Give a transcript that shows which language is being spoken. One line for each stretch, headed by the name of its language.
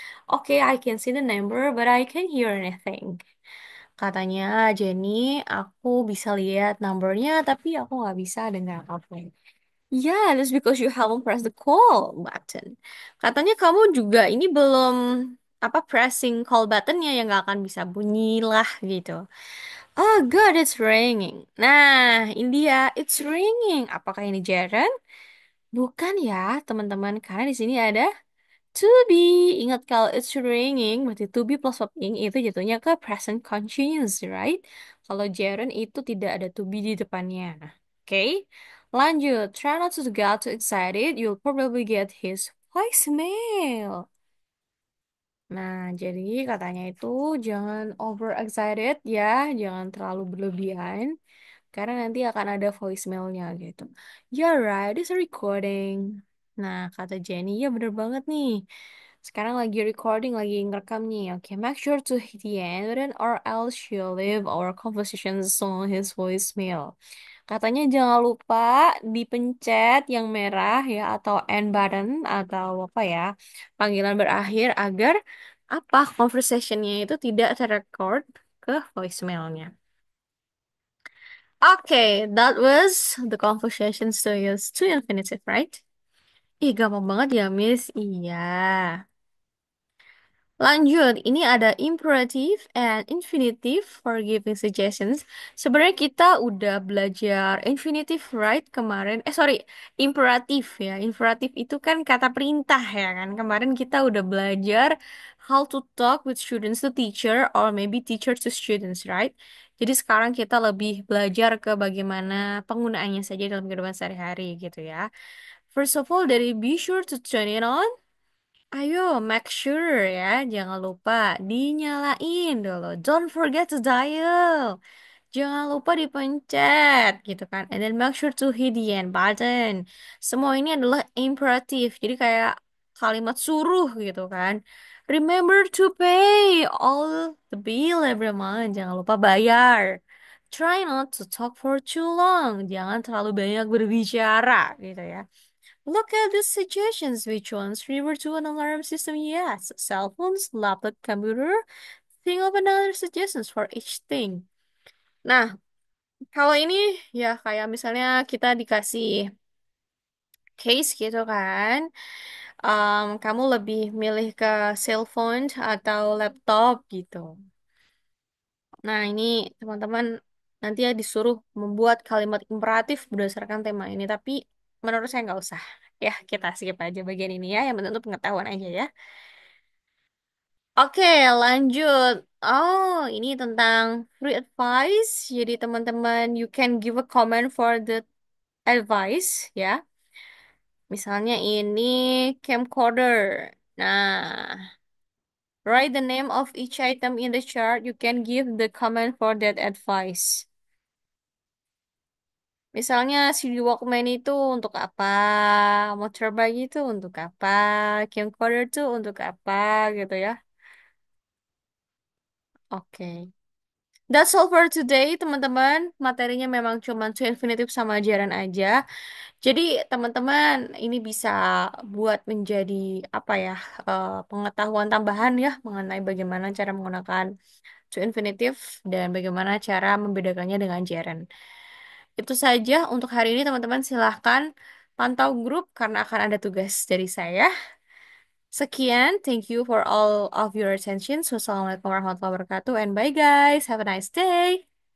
English: Oke, I can see the number, but I can't hear anything.
Indonesian: Katanya Jenny, aku bisa lihat numbernya, tapi aku nggak bisa dengar apapun.
English: Yeah, that's because you haven't pressed the call button.
Indonesian: Katanya kamu juga ini belum apa pressing call buttonnya yang nggak akan bisa bunyi lah gitu.
English: Oh God, it's ringing. Nah, India, it's ringing.
Indonesian: Apakah ini Jaren? Bukan ya, teman-teman, karena di sini ada to be. Ingat kalau
English: it's ringing,
Indonesian: berarti to be plus verb itu jatuhnya ke present continuous, right? Kalau Jaren itu tidak ada to be di depannya. Oke, lanjut.
English: Try not to get too excited. You'll probably get his voicemail.
Indonesian: Nah, jadi katanya itu jangan over excited ya, jangan terlalu berlebihan. Karena nanti akan ada voicemailnya gitu.
English: Yeah right, it's a recording.
Indonesian: Nah, kata Jenny, ya bener banget nih. Sekarang lagi recording, lagi ngerekam nih.
English: Oke, make sure to hit the end button or else she'll leave our conversations on his voicemail.
Indonesian: Katanya jangan lupa dipencet yang merah ya atau end button atau apa ya, panggilan berakhir agar apa conversationnya itu tidak terrecord ke voicemailnya.
English: Okay, that was the conversation to use to infinitive, right?
Indonesian: Ih, gampang banget ya, Miss. Iya.
English: Lanjut, ini ada imperative and infinitive for giving suggestions.
Indonesian: Sebenarnya kita udah belajar infinitive, right? Kemarin, sorry, imperative ya. Imperative itu kan kata perintah ya kan. Kemarin kita udah belajar
English: how to talk with students to teacher or maybe teacher to students, right?
Indonesian: Jadi sekarang kita lebih belajar ke bagaimana penggunaannya saja dalam kehidupan sehari-hari gitu ya.
English: First of all, dari be sure to turn it on. Ayo, make sure ya,
Indonesian: jangan lupa dinyalain dulu.
English: Don't forget to dial.
Indonesian: Jangan lupa dipencet gitu kan.
English: And then make sure to hit the end button.
Indonesian: Semua ini adalah imperatif. Jadi kayak kalimat suruh gitu kan.
English: Remember to pay all the bill every month.
Indonesian: Jangan lupa bayar.
English: Try not to talk for too long.
Indonesian: Jangan terlalu banyak berbicara gitu ya.
English: Look at the suggestions. Which ones refer to an alarm system? Yes. Cell phones, laptop, computer. Think of another suggestions for each thing.
Indonesian: Nah, kalau ini ya kayak misalnya kita dikasih case gitu kan. Kamu lebih milih ke cell phone atau laptop gitu. Nah, ini teman-teman nanti ya disuruh membuat kalimat imperatif berdasarkan tema ini. Tapi menurut saya nggak usah. Ya, kita skip aja bagian ini ya. Yang penting untuk pengetahuan aja ya. Oke, lanjut. Oh, ini tentang
English: free advice. Jadi teman-teman, you can give a comment for the advice ya.
Indonesian: Misalnya ini camcorder.
English: Nah, write the name of each item in the chart. You can give the comment for that advice.
Indonesian: Misalnya CD Walkman itu untuk apa? Motorbike itu untuk apa? Camcorder itu untuk apa gitu ya. Oke.
English: That's all for today, teman-teman.
Indonesian: Materinya memang cuma to infinitive sama ajaran aja. Jadi, teman-teman, ini bisa buat menjadi apa ya, pengetahuan tambahan ya mengenai bagaimana cara menggunakan to infinitive dan bagaimana cara membedakannya dengan gerund. Itu saja untuk hari ini, teman-teman. Silahkan pantau grup karena akan ada tugas dari saya. Sekian,
English: thank you for all of your attention.
Arabic: Wassalamualaikum warahmatullahi wabarakatuh,
English: and bye guys. Have a nice day.